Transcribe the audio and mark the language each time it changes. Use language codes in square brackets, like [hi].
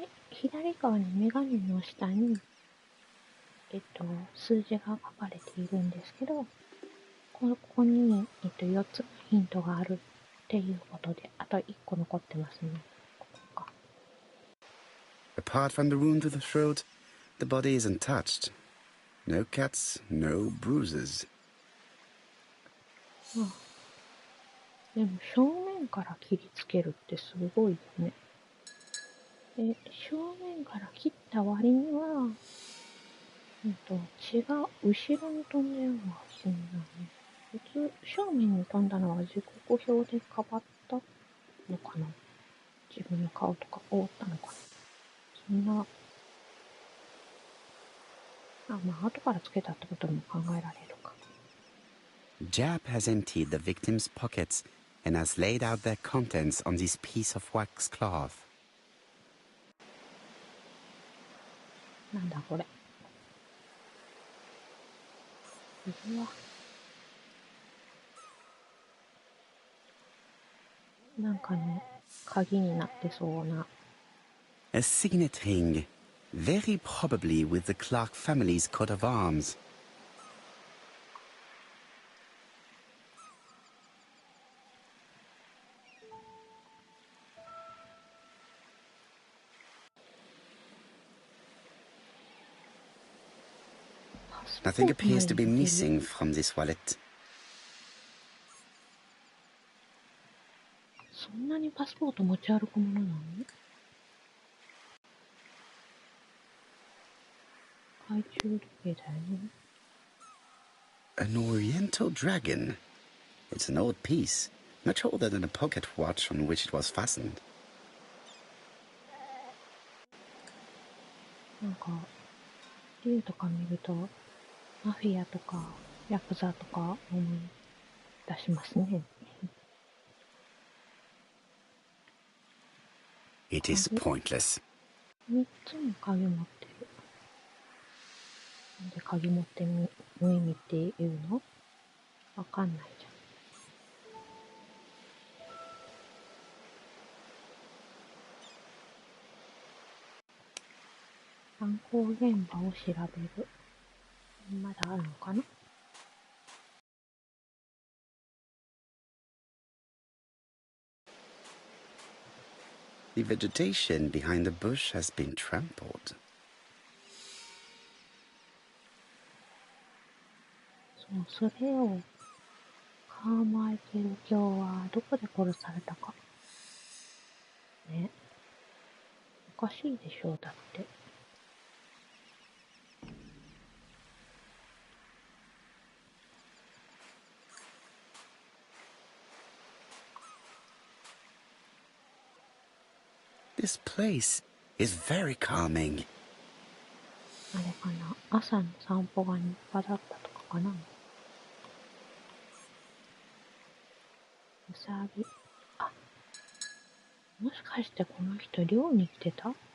[ja] 左側にメガネの下に、数字が書かれているんですけど、ここに、4つのヒントがあるっていうことで、あと1個残ってますね。ここか。 [en] Apart from the wound to the throat, the body is untouched. No cuts, no bruises. [ja] でも正面から切りつけるってすごいよね。で、正面から切った割には、血が後ろに飛んでるのが不思議なね。普通、正面に飛んだのは時刻表でかばったのかな。自分の顔とか覆ったのかな。そんな、後からつけたってことも考えられるか。 [en] Jap has emptied the victim's pockets and has laid out their contents on this piece of wax cloth. [ja] なんだこれ。うわ。なんかね、鍵になってそうな。 [en] A signet ring, very probably with the Clark family's coat of arms. Nothing appears to be missing from this wallet. [ja] そんなにパスポート持ち歩くものなの？懐中時計だよね。 [en] An oriental dragon. It's an old piece, much older than the pocket watch on which it was fastened. [ja] なんか、竜とか見ると、マフィアとか、ヤクザとか思い出しますね。 [en] It is pointless. [ja] 3つも鍵持ってる。なんで鍵持って無意味って言うの？わかんないじゃん。犯行現場を調べる。まだあるのかな。 [en] The vegetation behind the bush has been trampled. [ja] そう、それをカーマイケル卿はどこで殺されたか。ね。おかしいでしょう、だって。 [en] This place is very calming. [ja] あれかな、朝の散歩が日課だったとかかな。うさぎ。あ、もしかしてこの人漁に来てた